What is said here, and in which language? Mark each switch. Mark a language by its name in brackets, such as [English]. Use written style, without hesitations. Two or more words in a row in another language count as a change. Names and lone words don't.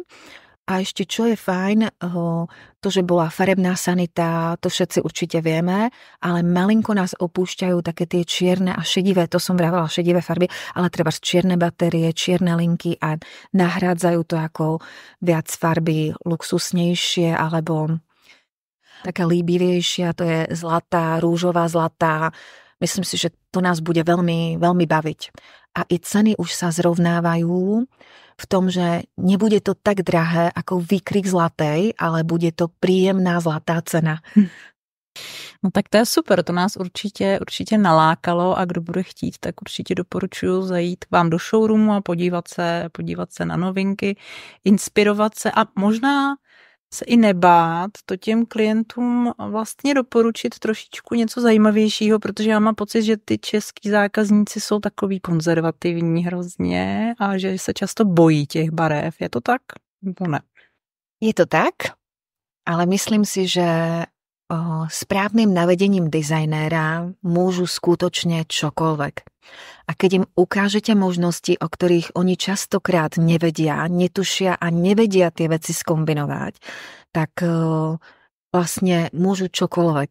[Slovak] A ešte čo je fajn, to, že bola farebná sanita, to všetci určite vieme, ale malinko nás opúšťajú také tie čierne a šedivé, to som vravela, šedivé farby, ale treba čierne batérie, čierne linky a nahrádzajú to ako viac farby luxusnejšie alebo taká líbivejšia, to je zlatá, rúžová zlatá. Myslím si, že to nás bude veľmi, veľmi baviť. A i ceny už sa zrovnávajú v tom, že nebude to tak drahé ako výkrik zlatej, ale bude to príjemná zlatá cena. [Czech] No tak to je super, to nás určitě nalákalo a kdo bude chtít, tak určitě doporučuji zajít k vám do showroomu a podívat se na novinky, inspirovat se a možná se i nebát to těm klientům vlastně doporučit trošičku něco zajímavějšího, protože já mám pocit, že ty český zákazníci jsou takový konzervativní hrozně a že se často bojí těch barev. Je to tak? Nebo ne? [Slovak] Je to tak, ale myslím si, že správnym navedením dizajnéra môžu skutočne čokoľvek. A keď im ukážete možnosti, o ktorých oni častokrát nevedia, netušia a nevedia tie veci skombinovať, tak vlastne môžu čokoľvek.